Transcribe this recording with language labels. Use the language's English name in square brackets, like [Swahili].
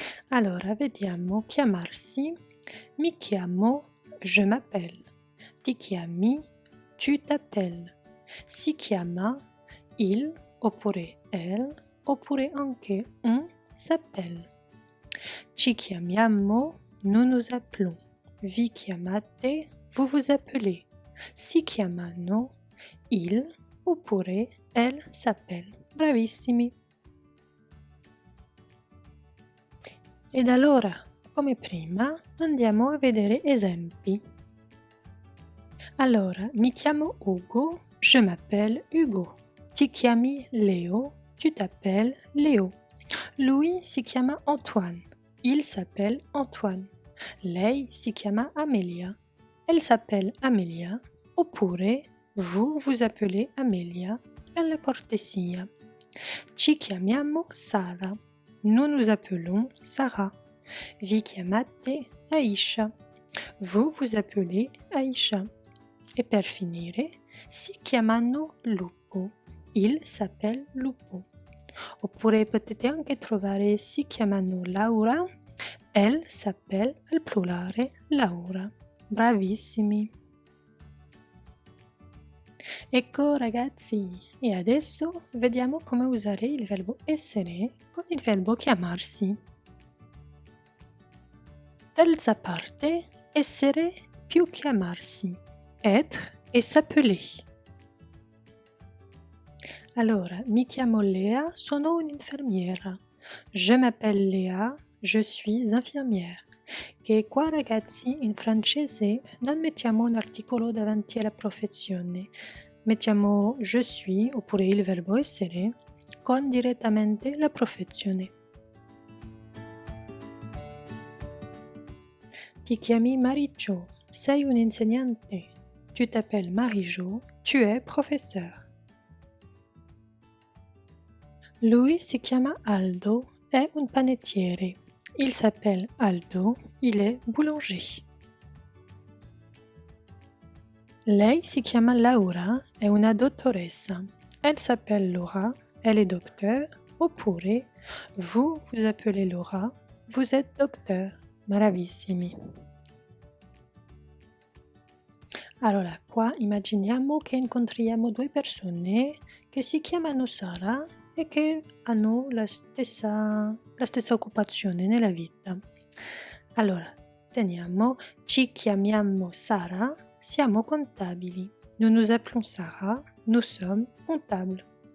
[Italian] Allora, vediamo chiamarsi. Mi chiamo, [French] je m'appelle. [Italian] Ti chiami, [French] tu t'appelles. [Italian] Si chiama, il, oppure elle, oppure anche [French] on s'appelle. [Italian] Ci chiamiamo, [French] nous nous appelons. [Italian] Vi chiamate, [French] vous vous appelez. [Italian] Si chiamano, il, oppure [French] elle s'appelle. [Italian] Bravissimi! Ed allora, come prima, andiamo a vedere esempi. Allora, mi chiamo Ugo, [French] je m'appelle Ugo. [Italian] Ti chiami Leo, [French] tu t'appelles Léo. [Italian] Lui si chiama Antoine, [French] il s'appelle Antoine. [Italian] Lei si chiama Amelia, [French] elle s'appelle Amelia. [Italian] Oppure, [French] vous vous appelez Amelia [Italian] per la cortesia. Ci chiamiamo Sara. [French] Nous nous appelons Sarah. [Italian] Vi chiamate Aisha. [French] Vous vous appelez Aisha. [Italian] E per finire, si chiamano Lupo. [French] Il s'appelle Lupo. [Italian] Oppure potete anche trovare si chiamano Laura. [French] Elle s'appelle [Italian] al plurale [French] Laura. [Italian] Bravissimi! Ecco ragazzi, e adesso vediamo come usare il verbo essere con il verbo chiamarsi. Terza parte, essere più chiamarsi. [French] Être et s'appeler. [Italian] Allora, mi chiamo Lea, sono un'infermiera. [French] Je m'appelle Lea, je suis infirmière. [Italian] Che qua ragazzi in francese non mettiamo un articolo davanti alla professione, mettiamo [French] je suis [Italian] oppure il verbo essere con direttamente la professione. Ti chiami Marie-Jo, sei un insegnante. [French] Tu t'appelles Marie-Jo, tu es professeur. [Italian] Lui si chiama Aldo, è un panettiere. [French] Il s'appelle Aldo, il est boulanger. [Italian] Lei si chiama Laura, è una dottoressa. [French] Elle s'appelle Laura, elle est docteur. [Italian] Oppure, [French] vous vous appelez Laura, vous êtes docteur. [Italian] Bravissimi! Allora, qua immaginiamo che incontriamo due persone che si chiamano Sara e che hanno la stessa occupazione nella vita. Allora, teniamo, ci chiamiamo Sara, siamo contabili. [French] Nous nous appelons Sarah, nous sommes comptables.